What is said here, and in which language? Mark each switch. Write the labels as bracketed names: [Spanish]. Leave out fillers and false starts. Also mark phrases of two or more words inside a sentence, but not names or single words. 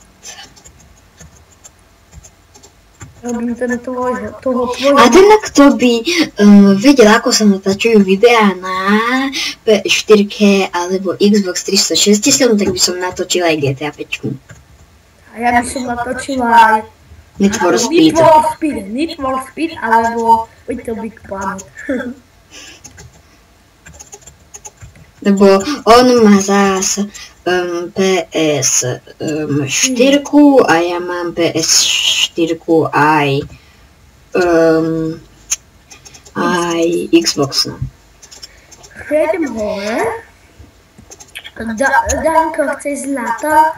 [Slovak] Robím ten toho A ten, kto by vedel, ako sa natáčajú videá na P4K alebo Xbox 360, tak by som natočil aj GTA 5. A ja by som natočila aj Need for Speed. Need for Speed alebo Little Big Planet. Lebo on má zás PS4 a ja mám PS4 aj Xbox. No. Prejdem hore. Danko, chceš zlato?